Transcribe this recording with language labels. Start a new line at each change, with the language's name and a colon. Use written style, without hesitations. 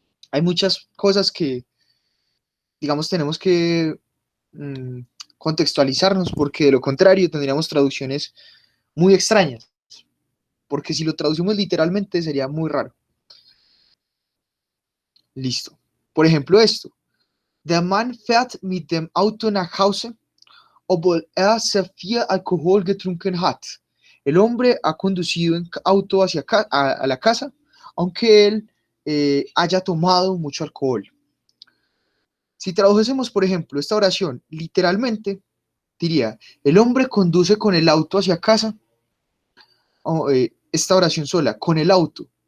Spanish: hay muchas cosas que, digamos, tenemos que contextualizarnos, porque de lo contrario tendríamos traducciones muy extrañas, porque si lo traducimos literalmente sería muy raro. Listo. Por ejemplo, esto.
German: Der Mann fährt mit dem Auto nach Hause, obwohl er sehr viel Alkohol getrunken hat.
Spanish: El hombre ha conducido en auto hacia a la casa, aunque él haya tomado mucho alcohol. Si tradujésemos, por ejemplo, esta oración literalmente, diría, el hombre conduce con el auto hacia casa, o, esta oración sola, con el auto.